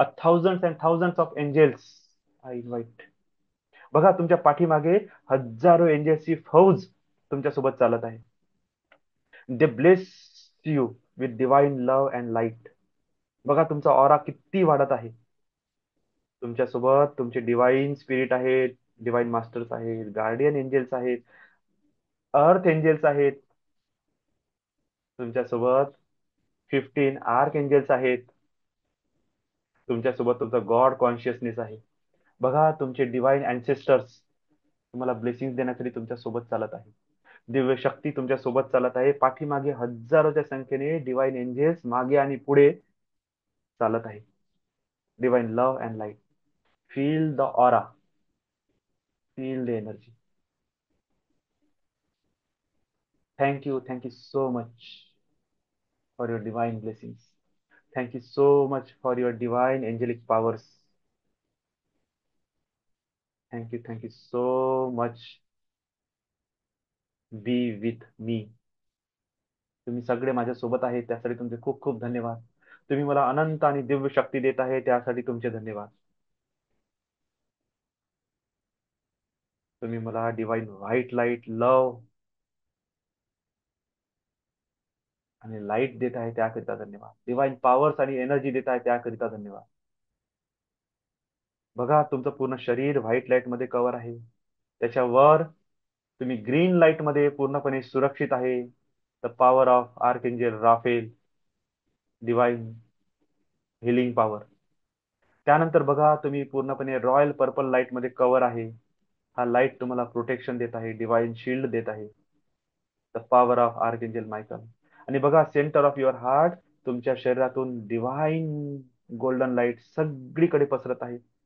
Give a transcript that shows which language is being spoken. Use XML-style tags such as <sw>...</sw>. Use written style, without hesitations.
<en>Thousands and thousands of angels I invite.</en> <mr>बघा तुमच्या पाठीमागे हजारो एंजल्सची फौज तुमच्या सोबत चालत आहे.</mr> <en>They bless you with divine love and light.</en> <mr>बघा तुमचा ऑरा किती वाढत आहे. तुमच्या सोबत तुमचे डिवाइन स्पिरिट आहेत, डिवाइन मास्टर्स आहेत, गार्डियन एंजल्स आहेत, अर्थ एंजल्स आहेत. तुमच्या सोबत 15 आर्क एंजल्स आहेत. तुमच्या सोबत तुमचा गॉड कॉन्शियसनेस आहे. बघा तुमचे डिवाइन अँसेस्टर्स तुम्हाला ब्लेसिंग देण्यासाठी तुमच्या सोबत चालत आहे. दिव्य शक्ती तुमच्या सोबत चालत आहे. पाठीमागे हजारोच्या संख्येने डिवाइन एंजल्स मागे आणि पुढे चालत आहे.</mr> <en>Divine love and light. Feel the aura. Feel the energy. Thank you so much for your divine blessings. Thank you so much for your divine angelic powers. Thank you so much. Be with me.</en> <mr>तुम्ही सगळे माझ्या सोबत आहे त्यासाठी तुमचे खूप खूप धन्यवाद. तुम्ही मला अनंत आणि दिव्य शक्ती देत आहे त्यासाठी तुमचे धन्यवाद. तुम्ही मला डिवाइन व्हाईट लाईट, लव आणि लाईट देत आहे त्याकरिता धन्यवाद. डिवाइन पॉवर्स आणि एनर्जी देत आहे त्याकरिता धन्यवाद. बघा तुमचं पूर्ण शरीर व्हाईट लाईट मध्ये कव्हर आहे. त्याच्यावर तुम्ही ग्रीन लाईट मध्ये पूर्णपणे सुरक्षित आहे.</mr> <en>The power of archangel Raphael, divine healing power.</en> <mr>त्यानंतर बघा तुम्ही पूर्णपणे रॉयल पर्पल लाईट मध्ये कव्हर आहे. हा लाईट तुम्हाला प्रोटेक्शन देत आहे, डिवाइन शील्ड देत आहे.</mr> <en>The power of archangel Michael.</en> <mr>आणि बघा</mr> <en>centre of your heart,</en> <mr>तुमच्या शरीरातून डिवाइन गोल्डन लाईट सगळीकडे पसरत आहे.</mr>